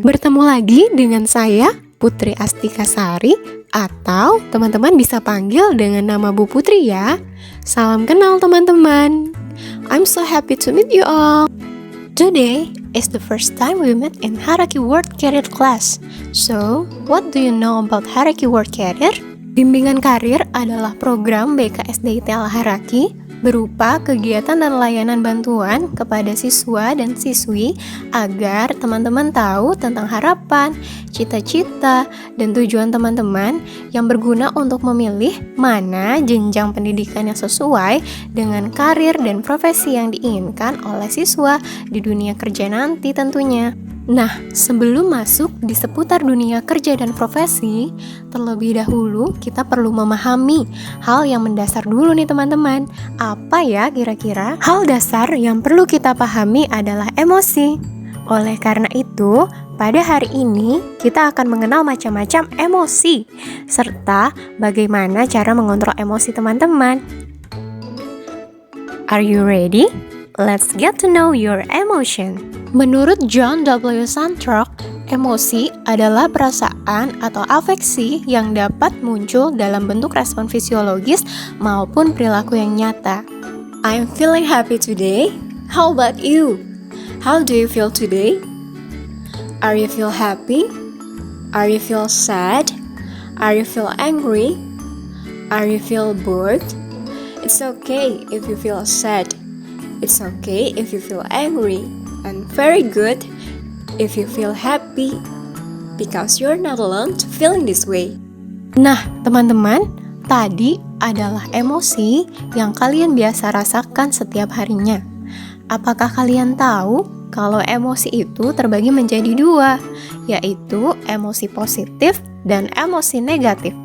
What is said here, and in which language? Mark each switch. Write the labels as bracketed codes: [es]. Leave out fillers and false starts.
[id] Bertemu lagi dengan saya, Putri Astika Sari, atau teman-teman bisa panggil dengan nama Bu Putri ya. Salam kenal teman-teman. [en] I'm so happy to meet you all. Today is the first time we met in Haraki World Career class. So, what do you know about Haraki World Career? [id] Bimbingan karir adalah program BKSDIT Al Haraki berupa kegiatan dan layanan bantuan kepada siswa dan siswi agar teman-teman tahu tentang harapan, cita-cita, dan tujuan teman-teman yang berguna untuk memilih mana jenjang pendidikan yang sesuai dengan karir dan profesi yang diinginkan oleh siswa di dunia kerja nanti tentunya. Nah, sebelum masuk di seputar dunia kerja dan profesi, terlebih dahulu kita perlu memahami hal yang mendasar dulu nih teman-teman. Apa ya kira-kira? Hal dasar yang perlu kita pahami adalah emosi. Oleh karena itu, pada hari ini kita akan mengenal macam-macam emosi, serta bagaimana cara mengontrol emosi teman-teman. [en] Are you ready? Let's get to know your emotion. [id] Menurut John W. Santrock, emosi adalah perasaan atau afeksi yang dapat muncul dalam bentuk respon fisiologis maupun perilaku yang nyata. [en] I'm feeling happy today. How about you? How do you feel today? Are you feel happy? Are you feel sad? Are you feel angry? Are you feel bored? It's okay if you feel sad. It's okay if you feel angry. And very good if you feel happy, because you're not alone to feeling this way. [id] Nah, teman-teman, tadi adalah emosi yang kalian biasa rasakan setiap harinya. Apakah kalian tahu kalau emosi itu terbagi menjadi dua, yaitu emosi positif dan emosi negatif?